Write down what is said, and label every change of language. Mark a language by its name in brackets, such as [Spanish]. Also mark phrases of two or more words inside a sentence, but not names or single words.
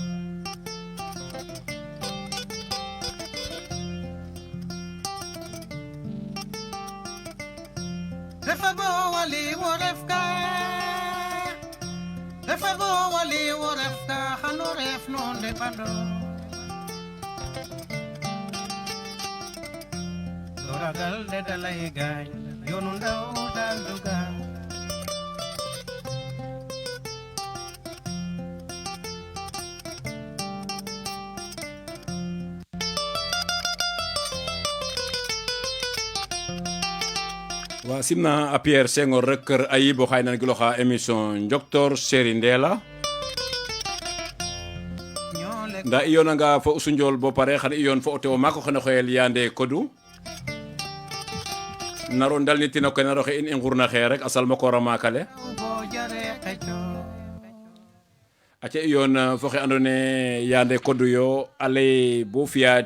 [Serer] refa bo wali worefka hano ref no de pando doragal de dalay gañ yonu ndaw daluga wa simna a Pierre Senghor rek kër Ayibo xay nan giloxa émission Njoktoor Séri Ndéla nda iyo nanga fo usunjol bo pare xan iyon fo o tewo mako xene xoyel Yande Kodou naro ndal ni tino ko naro xe in ngurna xe rek asal mako ramakale aca iyon fo xe andone Yande Kodou yo ale bo fiya